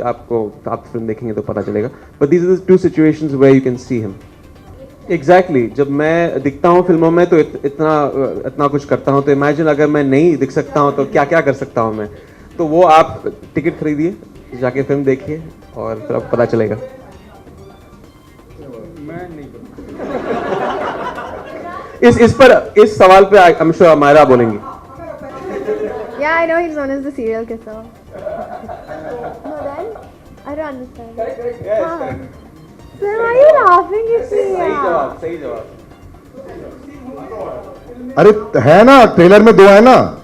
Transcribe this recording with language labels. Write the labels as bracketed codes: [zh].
[hi] आप फिल्म देखेंगे तो पता चलेगा. [en] But these are the two situations where you can see him. Exactly. [hi] जब मैं दिखता हूँ फिल्मों में तो इतना कुछ करता हूँ, तो imagine अगर मैं नहीं दिख सकता हूँ तो क्या क्या कर सकता हूँ मैं. तो वो आप टिकट खरीदिए, जाके फिल्म देखिए और फिर आपको पता चलेगा. मैं नहीं इस सवाल पे [en] I am sure [hi] अमायरा बोलेंगी. [en] Yeah, I know he's known as the serial kisser. No, then I don't understand. Correct. Then why are you laughing at me? [hi] सही जवाब. अरे है ना, ट्रेलर में दो है ना.